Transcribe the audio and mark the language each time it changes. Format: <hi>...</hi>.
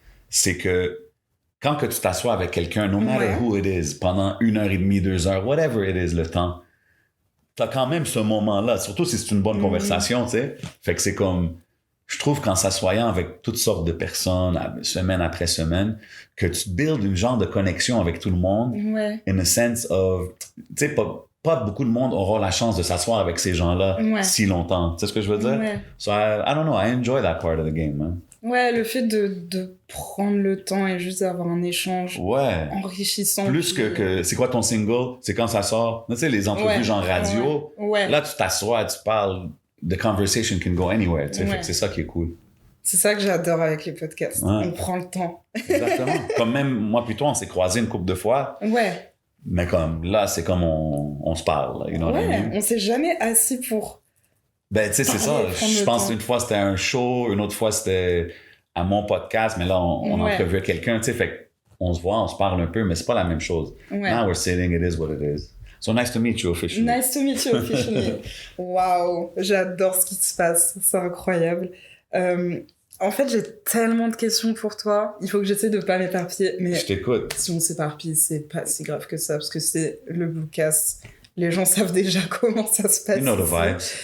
<fr>C'est que quand que tu t'assois avec quelqu'un,</fr> <en>no matter who it is,</en> <fr>pendant 1h30, 2 heures,</fr> <en>whatever it is,</en> <fr>le temps, t'as quand même ce moment-là, surtout si c'est une bonne conversation, tu sais. Fait que c'est comme... Je trouve qu'en s'assoyant avec toutes sortes de personnes, semaine après semaine, que tu builds une genre de connexion avec tout le monde,</fr> <en>in a sense of,</en> <fr>tu sais, pas beaucoup de monde aura la chance de s'asseoir avec ces gens-là si longtemps. Tu sais ce que je veux dire?</fr> <en>So I don't know, I enjoy that part of the game, man.</en> <fr>Ouais, le fait de prendre le temps et juste d'avoir un échange enrichissant. Plus que c'est quoi ton single? C'est quand ça sort? Tu sais, les entrevues genre radio, là, tu t'assois, tu parles...</fr> <en>The conversation can go anywhere,</en> <fr>tu sais, fait que c'est ça qui est cool. C'est ça que j'adore avec les podcasts. On prend le temps. Exactement. Comme même, moi puis toi, on s'est croisés une couple de fois. Ouais. Mais comme, là, c'est comme on se parle, là,</fr> <en>you know what I mean?</en> <fr>On s'est jamais assis pour... Ben, tu sais, c'est ça. Je pense qu'une fois, c'était à un show, une autre fois, c'était à mon podcast, mais là, on entrevue quelqu'un, tu sais, fait qu'on se voit, on se parle un peu, mais c'est pas la même chose.</fr> <en>Now we're sitting, it is what it is. So nice to meet you officially. Nice to meet you officially.</en> <fr>Waouh, j'adore ce qui se passe, c'est incroyable. En fait, j'ai tellement de questions pour toi. Il faut que j'essaie de pas m'éparpiller, mais je t'écoute. Si on s'éparpille, c'est pas si grave que ça, parce que c'est le Bluecast. Les gens savent déjà comment ça se passe.</fr> <en>You know the vibes.</en>